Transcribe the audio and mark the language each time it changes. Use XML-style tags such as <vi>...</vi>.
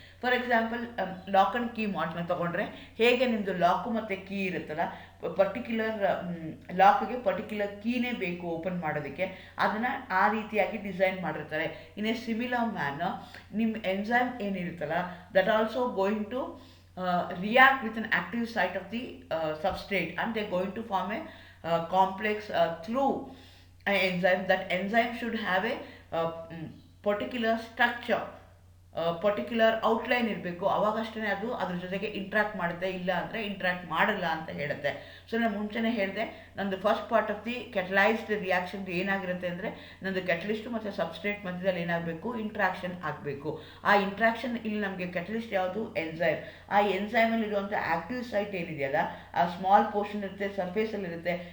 <kn>For example, lock and key ಮಾಡೆಲ್ನ ತೊಗೊಂಡ್ರೆ, ಹೇಗೆ ನಿಮ್ಮದು ಲಾಕು ಮತ್ತು ಕೀ ಇರುತ್ತಲ್ಲ, ಪರ್ಟಿಕ್ಯುಲರ್ ಲಾಕ್ಗೆ ಪರ್ಟಿಕ್ಯುಲರ್ ಕೀನೇ ಬೇಕು ಓಪನ್ ಮಾಡೋದಕ್ಕೆ, ಅದನ್ನು ಆ ರೀತಿಯಾಗಿ ಡಿಸೈನ್ ಮಾಡಿರ್ತಾರೆ.</kn> <en>in a similar manner</en> <kn>ನಿಮ್ಮ enzyme ಏನಿರುತ್ತಲ್ಲ,</kn> <en>That also going to react with an active site of the substrate, and they're going to form a complex through an enzyme. That enzyme should have a particular structure,</en> <kn>particular outline ಇರಬೇಕು. ಅವಾಗಷ್ಟೇ ಅದು ಅದ್ರ ಜೊತೆಗೆ interact ಮಾಡುತ್ತೆ, ಇಲ್ಲ ಅಂದರೆ interact ಮಾಡಲ್ಲ ಅಂತ ಹೇಳುತ್ತೆ. ಸೊ ನಾನು ಮುಂಚೆನೇ ಹೇಳಿದೆ, ನಂದು</kn> <en>first part of the catalysed reaction</en> <kn>ಏನಾಗಿರುತ್ತೆ ಅಂದರೆ, ನಂದು ಕೆಟಲಿಸ್ಟು ಮತ್ತು ಸಬ್ಸ್ಟ್ರೇಟ್ ಮಧ್ಯದಲ್ಲಿ ಏನಾಗಬೇಕು, ಇಂಟ್ರಾಕ್ಷನ್ ಆಗಬೇಕು. ಆ ಇಂಟ್ರಾಕ್ಷನ್ ಇಲ್ಲಿ ನಮಗೆ ಕೆಟಲಿಸ್ಟ್ ಯಾವುದು, ಎನ್ಸೈಮ್. ಆ ಎನ್ಸೈಮಲ್ಲಿರುವಂಥ ಆ್ಯಕ್ಟಿವ್ ಸೈಟ್ ಏನಿದೆಯಲ್ಲ, ಆ ಸ್ಮಾಲ್ ಪೋರ್ಷನ್ ಇರುತ್ತೆ, ಸರ್ಫೇಸಲ್ಲಿರುತ್ತೆ.</kn>